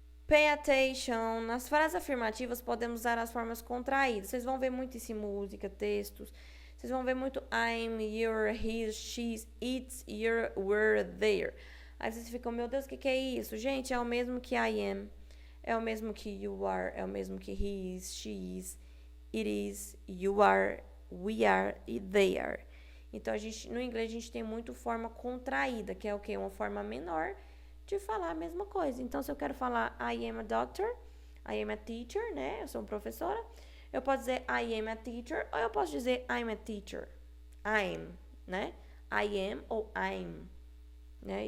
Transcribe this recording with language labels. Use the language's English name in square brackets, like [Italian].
[English] Pay attention. [Portuguese] Nas frases afirmativas, podemos usar as formas contraídas. Vocês vão ver muito isso em música, textos. Vocês vão ver muito I'm, you're, his, she's, it's, you're, we're, there. Aí vocês ficam, meu Deus, o que é isso? Gente, é o mesmo que I am. É o mesmo que you are. É o mesmo que he is, she is, it is, you are, we are e they are. Então, no inglês, a gente tem muito forma contraída, que é o quê? Uma forma menor de falar a mesma coisa. Então, se eu quero falar [English] I am a doctor, I am a teacher, [Portuguese] né? Eu sou uma professora. Eu posso dizer [English] I am a teacher [Portuguese] ou eu posso dizer [English] I'm a teacher. [Portuguese] I'm, né? I am ou I'm, né?